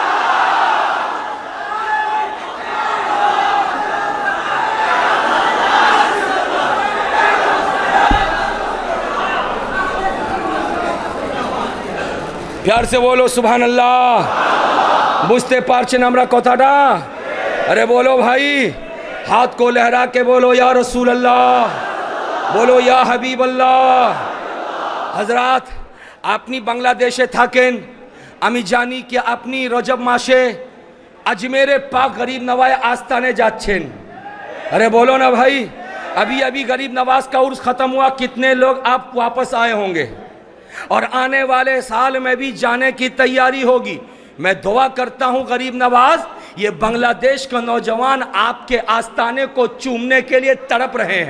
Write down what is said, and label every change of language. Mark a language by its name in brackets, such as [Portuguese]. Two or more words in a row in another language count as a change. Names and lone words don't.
[Urdu] پیار سے بولو سبحان اللہ۔ [Bangla] বুঝতে পারছেন আমরা কথাটা؟ [Urdu] ارے بولو بھائی، ہاتھ کو لہرا کے بولو یا رسول اللہ، بولو یا حبیب اللہ۔ [Bangla] حضرات আপনি বাংলাদেশে থাকেন, আমি জানি কি আপনি রজব মাসে আজমেরে পাক গরিব নওয়াজ আস্তানে যাচ্ছেন। [Urdu] ارے بولو نا بھائی، ابھی غریب نواز کا عرس ختم ہوا، کتنے لوگ آپ واپس آئے ہوں گے اور آنے والے سال میں بھی جانے کی تیاری ہوگی. میں دعا کرتا ہوں غریب نواز، یہ بنگلہ دیش کا نوجوان آپ کے آستانے کو چومنے کے لیے تڑپ رہے ہیں.